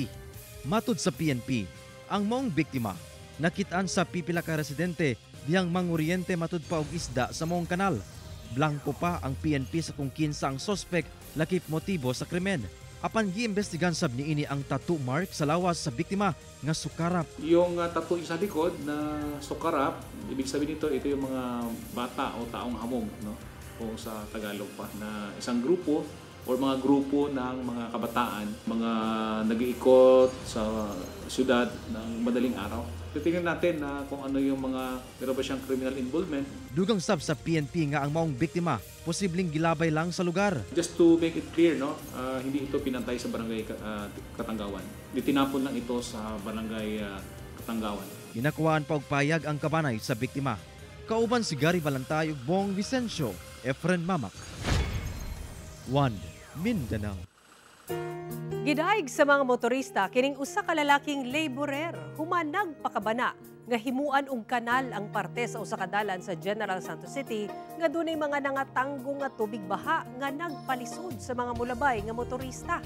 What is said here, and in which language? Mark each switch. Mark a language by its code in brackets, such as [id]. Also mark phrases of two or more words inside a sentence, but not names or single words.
[ceb] Matud sa PNP, ang maong biktima nakitaan sa pipila ka residente diyang manguryente matud pa og isda sa maong kanal. Blanco pa ang PNP sa kung kinsa ang sospek lakip motibo sa krimen. Apan giimbestigan sab niini ang tattoo mark sa lawas sa biktima nga sukarap. [tl] Yung tattoo sa likod na sukarap, ibig sabihin nito, ito yung mga bata o taong hamog, no? O sa Tagalog pa, na isang grupo o mga grupo ng mga kabataan, mga nag-iikot sa syudad ng madaling araw. Titingnan natin na kung ano yung mga meron ba siyang [en] criminal involvement. [ceb] Dugang sab sa PNP nga ang maong biktima posibleng gilabay lang sa lugar. [en] Just to make it clear, no, [tl] hindi ito pinantay sa barangay Katanggawan. Ditinapon lang ito sa barangay Katanggawan. [ceb] Ginakuhaan pa og payag ang kabanay sa biktima. Kauban si Gary Balantay ug Bong Vicencio, Efren Mamak. 1 Mindanao. Gidaig sa mga motorista kining usa ka lalaking laborer human nagpakabana nga himuan og kanal ang parte sa usa ka dalan sa General Santos City nga dunay mga nangatanggong nga tubig baha nga nagpalisod sa mga mulabay nga motorista.